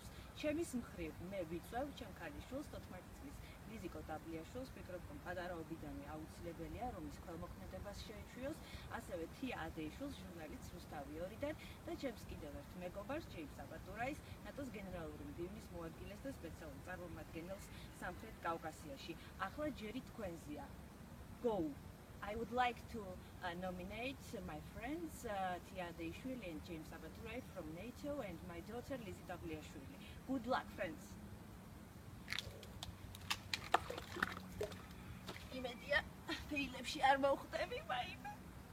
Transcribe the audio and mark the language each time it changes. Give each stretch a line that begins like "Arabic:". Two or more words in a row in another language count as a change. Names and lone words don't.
Georgian: ჩემის მხრივ მე ვიწევ ჩემ ქალიშვილს 14 წლის ლიზიკო დაბლიაშვილს, ვფიქრობ, რომ პატარაობიდანვე აუცილებელია, რომ ის ქველმოქმედებას შეეჩვიოს, ასევე თია ადეიშვილს, ჟურნალისტს რუსთავი 2-დან და ჩემს კიდევ ერთ მეგობარს, ჯეიმს აბატურაის, ნატოს გენერალური მდივნის მოადგილეს და სპეციალურ წარმომადგენელს სამხრეთ კავკასიაში. ახლა ჯერი თქვენზეა.
English: Go! I would like to nominate my friends Tia Adeishvili and James Abaturay from NATO and my daughter Lizzie Dabliashvili. Good luck, friends!
Georgian: იმედია, ფილმებში არ მოვხდები, მაიმე.